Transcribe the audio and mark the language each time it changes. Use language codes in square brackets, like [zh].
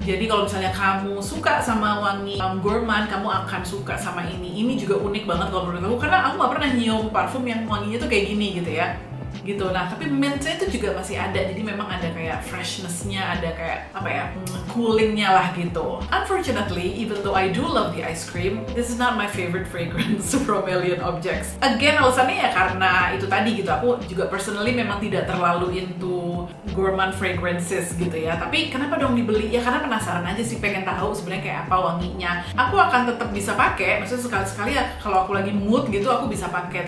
[id] Jadi kalau misalnya kamu suka sama wangi gourmand, kamu akan suka sama ini. Ini juga unik banget kalau menurut aku karena aku nggak pernah nyium parfum yang wanginya tuh kayak gini gitu ya. Gitu. Nah, tapi mintnya itu juga masih ada, jadi memang ada kayak freshness-nya, ada kayak apa ya, coolingnya lah gitu. [en] Unfortunately, even though I do love the ice cream, this is not my favorite fragrance from Alien Objects. [id] Again, alasannya ya karena itu tadi gitu, aku juga personally memang tidak terlalu [en] into gourmand fragrances [id] gitu ya. Tapi kenapa dong dibeli? Ya karena penasaran aja sih, pengen tahu sebenarnya kayak apa wanginya. Aku akan tetap bisa pakai, maksudnya sekali-sekali ya kalau aku lagi mood gitu aku bisa pakai.